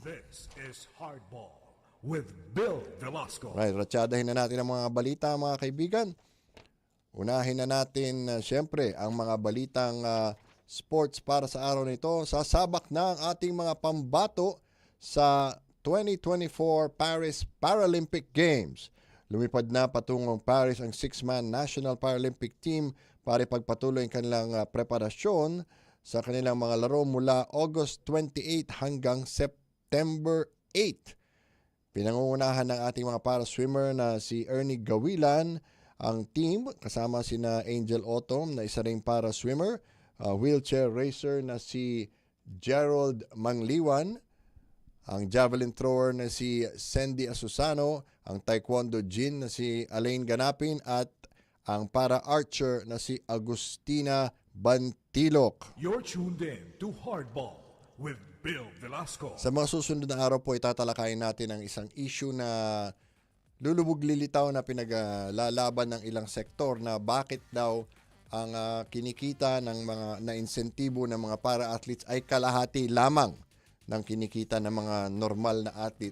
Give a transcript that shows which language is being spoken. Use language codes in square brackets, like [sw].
[en] This is Hardball with Bill Velasco. [tl] Right, ratsadahin na natin ang mga balita mga kaibigan. Unahin na natin siyempre ang mga balitang sports para sa araw nito. Sasabak na ang ating mga pambato sa 2024 Paris Paralympic Games. Lumipad na patungong Paris ang 6-man National Paralympic Team para ipagpatuloy ang kanilang preparasyon sa kanilang mga laro mula August 28 hanggang September 8. Pinangungunahan ng ating mga para-swimmer na si Ernie Gawilan ang team kasama sina Angel Autumn na isa ring para-swimmer, wheelchair racer na si Gerald Mangliwan, ang javelin thrower na si Sandy Asusano, ang taekwondo jin na si Alain Ganapin at ang para-archer na si Agustina Bantilok. [en] You're tuned in to Hardball with Bill Velasco. [tl] Sa mga susunod na araw po, itatalakayin natin ang isang issue na lulubog-lilitaw na pinaglalaban ng ilang sektor na bakit daw ang kinikita ng mga na-insentibo ng mga para-athletes ay kalahati lamang ng kinikita ng mga normal na athlete.